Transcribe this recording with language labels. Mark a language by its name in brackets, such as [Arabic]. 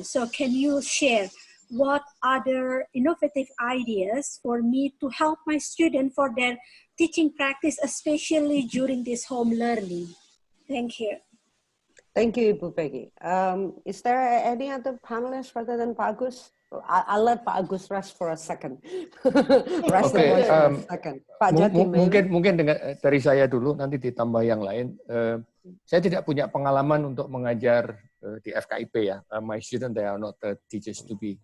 [English] So can you share what other innovative ideas for me to help my student for their teaching practice, especially during this home learning? Thank you. Thank you, Ibu Peggy. Is there any other panelists rather than Pak Agus? I'll let Pak Agus rest for a second. Rest the voice for a second. Pak Jati, [Indonesian] mungkin dari saya dulu, nanti ditambah yang lain. Saya tidak punya pengalaman untuk mengajar di FKIP ya. [English] My students, they are not teachers to be.